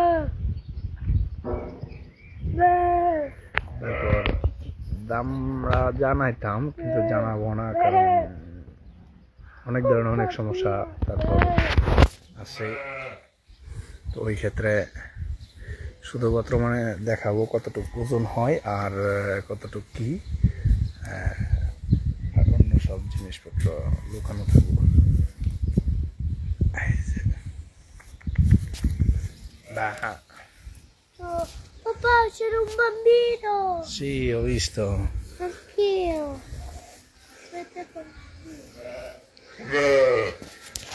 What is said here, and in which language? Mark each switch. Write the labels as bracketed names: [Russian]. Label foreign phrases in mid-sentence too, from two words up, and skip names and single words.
[Bangla] তারপর দামরা জানাইতাম কিন্তু জানাবো না, কারণ অনেক ধরনের অনেক সমস্যা তারপর আছে, তো ওই ক্ষেত্রে শুধুমাত্র মানে দেখাবো কতটুকু ওজন হয় আর কতটুকু কি, আর অন্য সব জিনিসপত্র লুকানো থাকবো। [Italian] Papà, c'era un bambino! Sì, ho visto. Anch'io. Aspetta,